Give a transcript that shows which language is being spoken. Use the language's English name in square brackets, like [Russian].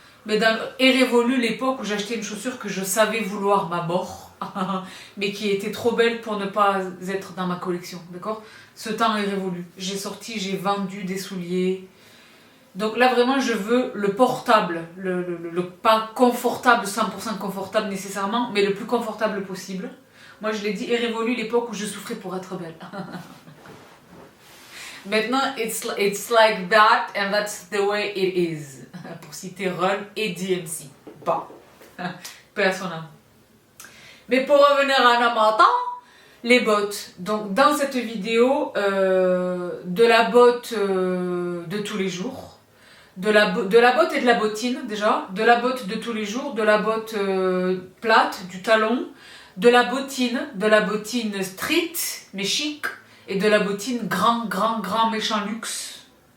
[French] Mais est révolue l'époque où j'achetais une chaussure que je savais vouloir ma mort, mais qui était trop belle pour ne pas être dans ma collection, d'accord? Ce temps est révolu. J'ai vendu des souliers. Donc là vraiment je veux le portable, le pas confortable, 100% confortable nécessairement, mais le plus confortable possible. Moi je l'ai dit, est révolue l'époque où je souffrais pour être belle. Maintenant, [English] it's like that and that's the way it is. [French] Pour citer Run et DMC. Bon, personnellement. Mais pour revenir à Namata, les bottes. Donc dans cette vidéo, de la botte de tous les jours, de la botte et de la bottine déjà, de la botte de tous les jours, de la botte plate, du talon, de la bottine street, mais chic, et de la bottine grand méchant luxe.